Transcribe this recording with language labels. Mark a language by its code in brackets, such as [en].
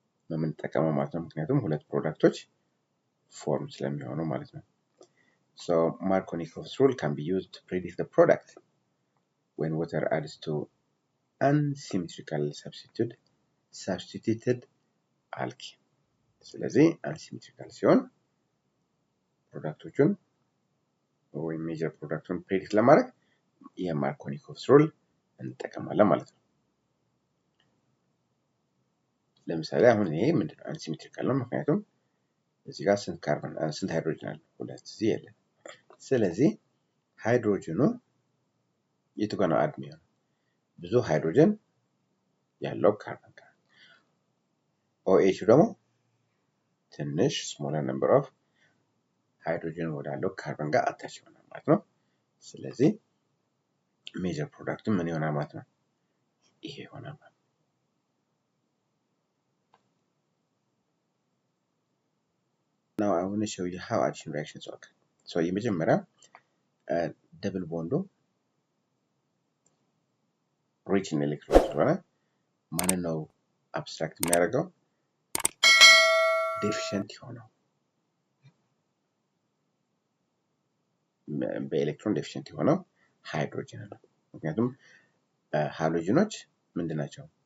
[am] ነው የምንጠቀመው ማለት ነው። [en] ምክንያቱም ሁለት ፕሮዳክቶች ፎርም ስለሚሆኑ ማለት ነው። So Markovnikov's rule can be used to predict the product when water adds to unsymmetrical substituted alkene. [am] ስለዚህ unsymmetrical ሲሆን ፕሮዳክቶቹን ወይም ሜጀር ፕሮዳክቱን ፕሬዲክት ለማድረግ የማርኮኒኮቭስ ሩል እንጠቀማለን ማለት ነው። ለምሳሌ አሁን ይሄ ምንድነው? አንሲሜትሪካል ነው። ምክንያቱም እዚህ ጋር ስንት ሃይድሮጅን አለ? ሁለት እዚህ የለም። ስለዚህ ሃይድሮጅኑ የቱ ጋር ነው አድ የሚሆነው? ብዙ ሃይድሮጅን ያለው ካርበን ጋር OH ደግሞ ትንሽ ስሞለር ነምበር ኦፍ ሃይድሮጅን ወዳለው ካርበን ጋር አታች ይሆናል ማለት ነው። ስለዚህ ሜጀር ፕሮዳክቱ ምን ይሆናል ማለት ነው? ይሄ ይሆናል ማለት ነው። [en] Now I want to show you how addition reactions work. [am] So የመጀመሪያ ደብል ቦንዱ ሪች ኢን ኤሌክትሮን ስለሆነ ማንን ነው አብስትራክት የሚያደርገው? ዴፊሽንት የሆነው በኤሌክትሮን ዴፊሽንት የሆነው ሃይድሮጅን ነው። ምክንያቱም ሃሎጅኖች ምንድን ናቸው?